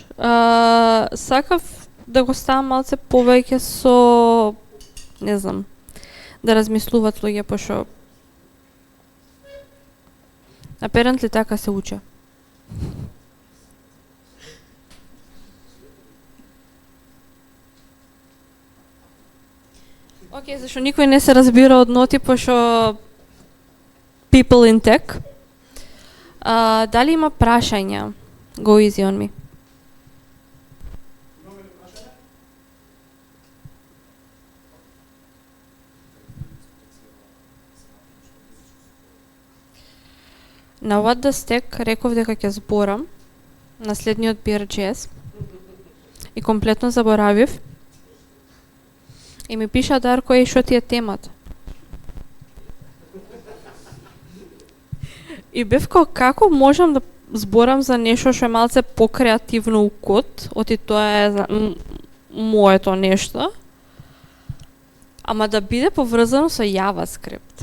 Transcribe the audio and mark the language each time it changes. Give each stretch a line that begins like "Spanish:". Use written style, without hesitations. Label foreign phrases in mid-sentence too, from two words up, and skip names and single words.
Macedonian: Сакав да го ставам малце повеќе со, не знам, да размислуваат луѓе, пошто apparently така се уче. Океј, зашто никој не се разбира од ноти, пошто
English: people in tech.
Macedonian: Дали има прашања?
English: Go easy on me.
Macedonian: На What the Stack реков дека ќе зборам на следниот BRGS и комплетно заборавив. И ми пиша Дарко, шо ти е темата? И бев како можам да зборам за нешто што е малце покреативно у код, оти тоа е моето нешто, ама да биде поврзано со JavaScript.